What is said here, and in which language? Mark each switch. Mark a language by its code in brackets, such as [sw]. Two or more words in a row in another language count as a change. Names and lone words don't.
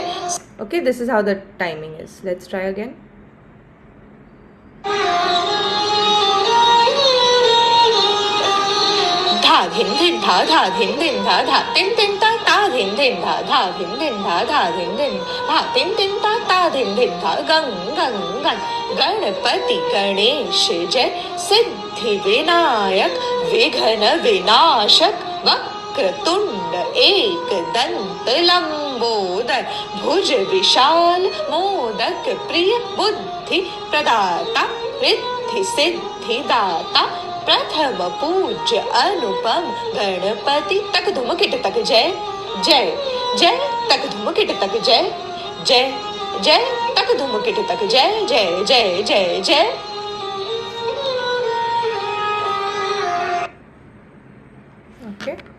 [en] Okay, this is how the timing is. Let's try again. tha thìn thìn tha thìn thìn tha tin tin ta thìn thìn tha thìn thìn tha thìn thìn tha tin tin ta thìn thìn tha gang gang gang Ganapati Ganesh Jai. [hi] सिद्धि विनायक विघ्न विनाशक वक्रतुंड एकदंत लम्बोदर भुज विशाल मोदक प्रिय बुद्धि प्रदाता ऋद्धि सिद्धि दाता प्रथम पूज्य अनुपम गणपति तक धुम किट तक जय जय जय तक धुम किट तक जय जय जय तक धुम किट तक जय जय जय जय जय [en] Okay.